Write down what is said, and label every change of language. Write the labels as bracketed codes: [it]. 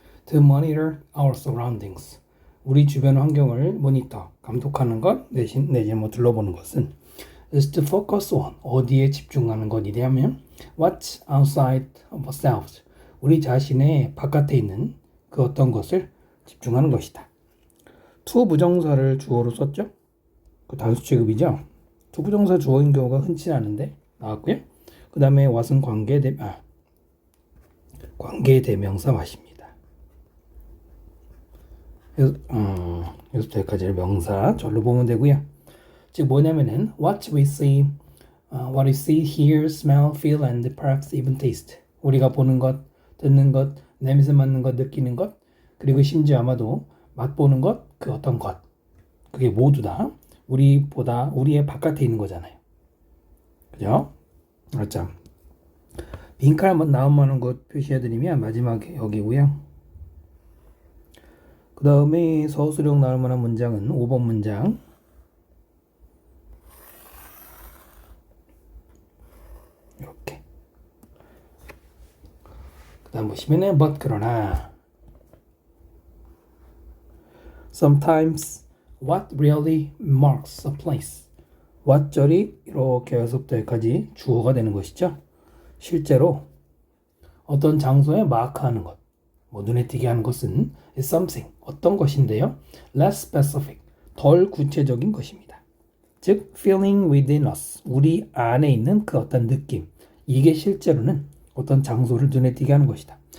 [en] To monitor our surroundings. [ko] 우리 주변 환경을 모니터, 감독하는 것, 내지 뭐 둘러보는 것은 [en] is to focus on, [ko] 어디에 집중하는 것이냐면 [en] what's outside of ourselves. [ko] 우리 자신의 바깥에 있는 그 어떤 것을 집중하는 것이다. to 부정사를 주어로 썼죠? 그 단수 취급이죠? to 부정사 주어인 경우가 흔치 않은데 나왔고요. 그 다음에 what은 관계대명사 what입니다. 여기서부터 여기까지를 명사 절로 보면 되고요. 즉 뭐냐면은 [en] what we see, what we see, hear, smell, feel, and perhaps even taste. [ko] 우리가 보는 것, 듣는 것, 냄새 맡는 것, 느끼는 것, 그리고 심지어 아마도 맛보는 것, 그 어떤 것, 그게 모두 다 우리의 바깥에 있는 거잖아요. 그죠? 그렇죠. 빈칸 한번 나오는 것 표시해드리면 마지막에 여기고요. 그 다음에 서술형 나올 만한 문장은 5번 문장. 이렇게. 그 다음 보시면은 [en] but [ko] 그러나 [en] sometimes what really marks a place. [ko] what 절이 이렇게 여기서부터 여기까지 주어가 되는 것이죠. 실제로 어떤 장소에 마크하는 것, 뭐 눈에 띄게 하는 것은 [en] is something, [ko] 어떤 것인데요. [en] less specific, [ko] 덜 구체적인 것입니다. 즉 [en] feeling within us, [ko] 우리 안에 있는 그 어떤 느낌, 이게 실제로는 어떤 장소를 눈에 띄게 하는 것이다.